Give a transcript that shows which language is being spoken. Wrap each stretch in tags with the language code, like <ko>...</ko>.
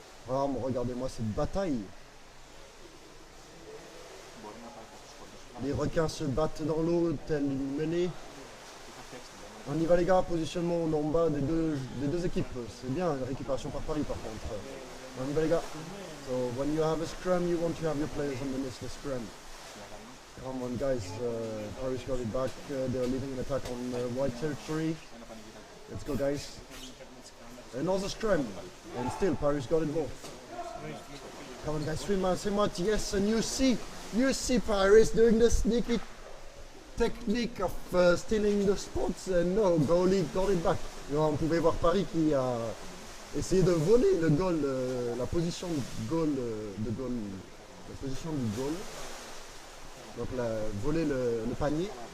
<fr>Ah, regardez-moi cette bataille. Les requins se battent dans l'eau, telle une mêlée. On y va les gars, positionnement en bas des deux équipes. C'est bien, la récupération par Paris par contre. On y va les gars.</fr> <en>So when you have a scrum, you want to have your players underneath the scrum. Come on, guys. Paris got it back. They're leading an attack on white territory. Let's go, guys. Another scrum. And still, Paris got it ball. Come on, guys. 3 miles, yes. And you see Paris doing the sneaky technique of stealing the spots. And no, goalie got it back.</en> <fr>On pouvait voir Paris qui a essayé de voler le goal, la position du goal, la position du goal. Donc voler le panier.</fr>